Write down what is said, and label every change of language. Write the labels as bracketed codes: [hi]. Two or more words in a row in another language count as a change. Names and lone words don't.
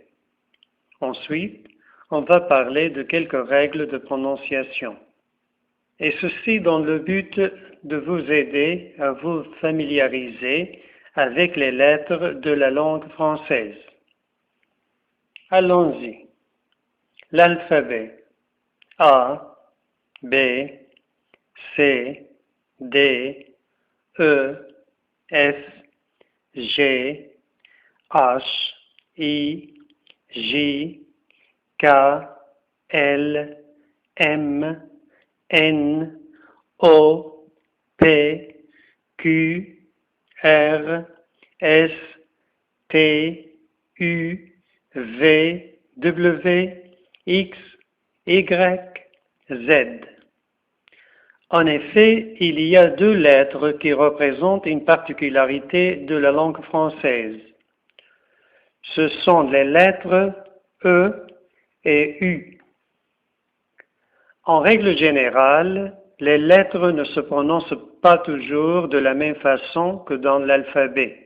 [fr] Ensuite, on va parler de quelques règles de prononciation. Et ceci dans le but de vous aider à vous familiariser avec les lettres de la langue française. Allons-y. L'alphabet A, B, C, D, E, F, G, H, I, J, K, L, M, N, O, P, Q, R, S, T, U, V, W, X, Y, Z. En effet, il y a deux lettres qui représentent une particularité de la langue française. Ce sont les lettres E et U. En règle générale, les lettres ne se prononcent pas toujours de la même façon que dans l'alphabet.